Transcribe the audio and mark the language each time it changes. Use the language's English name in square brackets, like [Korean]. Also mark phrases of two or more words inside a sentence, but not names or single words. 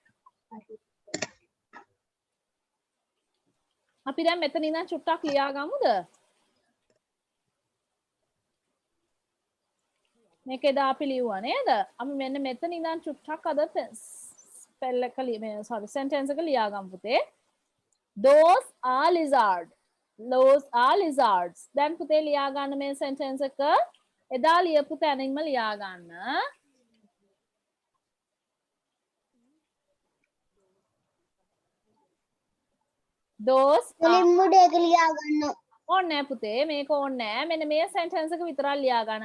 [Sinhala] අපි දැන් මෙතන ඉඳන් චුට්ටක් ලියා ගමුද? මේක එදා අපි ලිව්වා නේද? අපි මෙන්න මෙතන ඉඳන් චුට්ටක් අද ස්පෙල් එක sentence එක ලියා ගමු පුතේ. [English] Those are lizards. Those are lizards. [Sinhala] දැන් පුතේ ලියා ගන්න මේ sentence එක එදා ලියපු තැනින්ම ලියා ගන්න. Those ඕනේ පුතේ මේක ඕනේ මෙන්න මේ sentence එක විතරක් ලියා ගන්න.